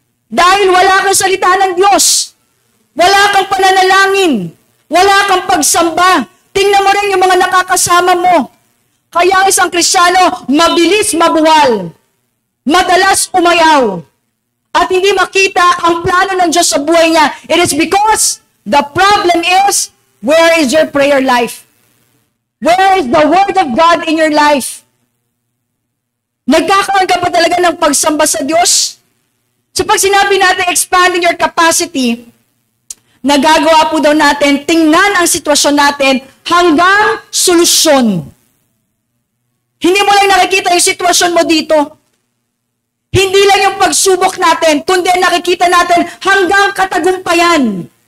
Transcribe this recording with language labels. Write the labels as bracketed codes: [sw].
[tl] Dahil wala kang salita ng Diyos. Wala kang pananalangin. Wala kang pagsamba. Tingnan mo rin yung mga nakakasama mo. Kaya ang isang Kristiyano, mabilis mabuwal. Madalas umayaw. At hindi makita ang plano ng Diyos sa buhay niya. [en] It is because The problem is, where is your prayer life? Where is the Word of God in your life? [tl] Nagkakaroon ka pa talaga ng pagsamba sa Diyos? So pag sinabi natin [en] expanding your capacity, [tl] nagagawa po daw natin, tingnan ang sitwasyon natin hanggang solusyon. Hindi mo lang nakikita yung sitwasyon mo dito. Hindi lang yung pagsubok natin, kundi nakikita natin hanggang katagumpayan.